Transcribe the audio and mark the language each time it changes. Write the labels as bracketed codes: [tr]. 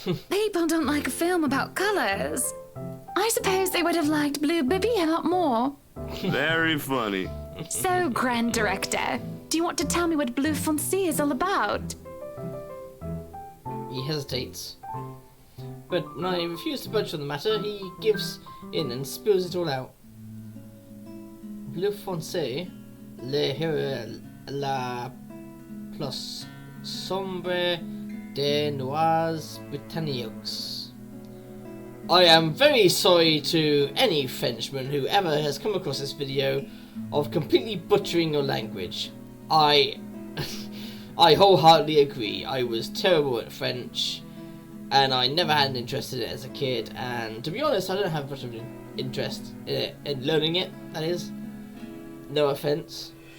[en] People don't like a film about colors. I suppose they would have liked Blue Bibby a lot more. Very funny. So, Grand Director, do you want to tell me what Blue Fonzie is all about? He hesitates. But when I refuse to budge on the matter, he gives in and spills it all out. [fr] Bleu Foncé, le héros la plus sombre des Noirs Britanniques. [en] I am very sorry to any Frenchman who ever has come across this video of completely butchering your language. I wholeheartedly agree. I was terrible at French, and I never had an interest in it as a kid, and to be honest, I don't have much of an interest in it, in learning it, that is. No offense.